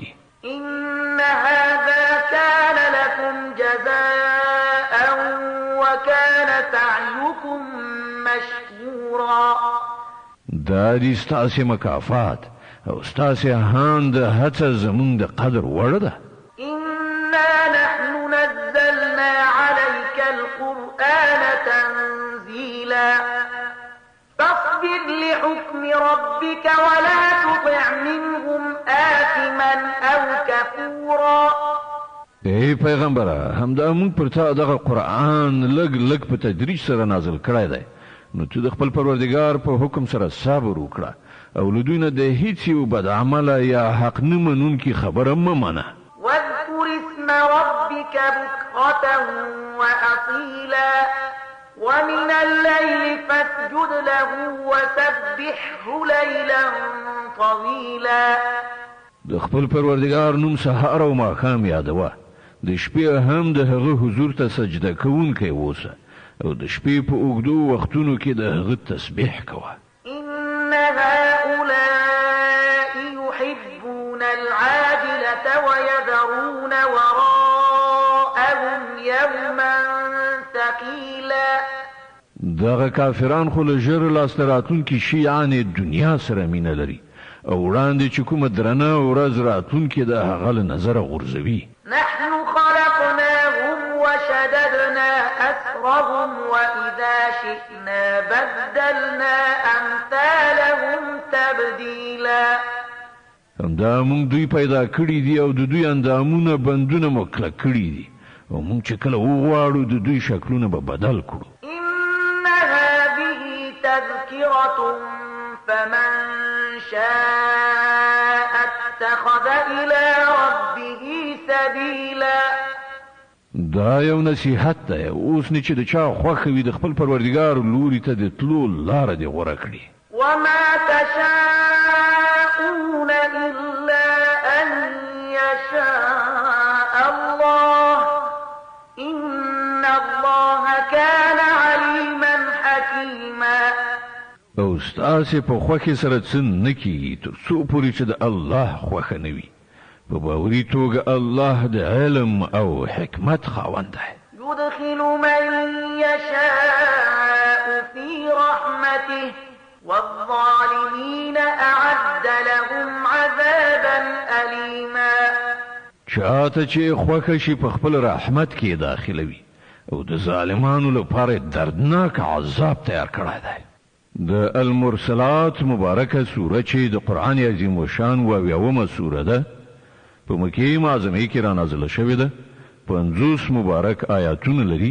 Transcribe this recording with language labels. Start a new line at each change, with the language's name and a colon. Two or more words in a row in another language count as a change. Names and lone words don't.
Arabic: إن هذا كان لكم جزاء وكان سعيكم مشكورا.
Pashto: دا دې ستاسې مکافات او ستاسې هان د هڅه زمونږ د قدر وړ ده.
Arabic: إنا نحن نزلنا القرآن تنزيلا فاصبر لحكم ربك ولا تطع منهم آثما أو كفورا.
Pashto: ای پیغمبره همدا موږ پر تا دغه قرآن لګ په تدریج سره نازل کړی دی، نو ته د خپل پروردګار په حکم سره صبر وکړه او له دوی نه د هیڅ یو بد عمله یا حق نه منونکي خبره مه منه.
Arabic: واذكر اسم ربك بكرة وأصيلا ومن الليل فاسجد له وسبحه ليلا طويلا.
Pashto: د خپل پروردګار نوم سهار او ماښام یادوه، د شپې هم د هغه حضور ته سجده کوونکی اوسه او د شپې په اوږدو وختونو کې د هغه تسبیح کوه.
Arabic: إن هؤلاء يحبون العاجلة ويذرون وراءهم يوما ثقيلا.
Pashto: دغه کافران خو له ژر لاسته راتلونکي شیانې دنیا سره مینه لري او وړاندې چې کومه درنه ورځ راتلونکې د هغه له نظره غورځوي.
Arabic: نحن خلقناهم وشددنا أسرهم وإذا شئنا بدلنا أمثالهم تبديلا.
Pashto: همدا موږ دوی پیدا کړي دي او د دوی اندامونه بندونه مو کلک کړي دي او موږ چې کله وغواړو د دوی شکلونه به بدل کړو.
Arabic: إن هذه تذكرة فمن شاء اتخذ إلى ربه سبيلا.
Pashto: دا یو نصیحت دی، اوس نه چې د چا خوښه وي د خپل پروردګار لوري ته د تلو لاره دې غوره کړي.
Arabic: وما تشاءون إلا أن يشاء الله إن الله كان عليما حكيما.
Pashto: او ستاسې په خوښې سره څه نه کېږي تر څو پورې چې د الله خوښه نه وي. په باوري توګه الله د علم او حکمت خاوند دی.
Arabic: يدخل من يشاء في رحمته والظالمين أعد لهم عذابا أليما.
Pashto: چاته چې خوښه شي په خپل رحمت کې داخلوي او د ظالمانو لپاره دردناک عذاب تیار کړی دی. د المرسلات مبارکه سوره چې د قرآن عظیم الشان اویاومه سوره ده، په مکې معظمه کې را نازله شوې ده، 50 مبارک آیاتونه لري.